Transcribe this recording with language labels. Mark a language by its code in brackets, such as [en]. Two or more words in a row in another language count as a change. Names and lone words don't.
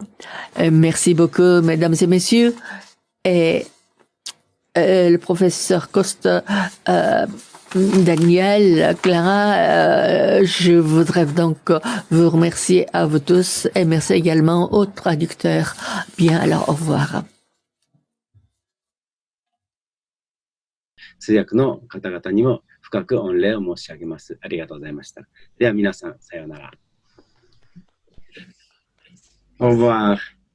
[fr] Merci beaucoup, mesdames et messieurs. Et le professeur Costa, Daniel, Clara, je voudrais donc vous remercier à vous tous et merci également aux traducteurs. Bien, alors au revoir. [ja] 通訳の方々にも深く御礼を申し上げます。ありがとうございました。では皆さん、さようなら。 [fr] Au revoir.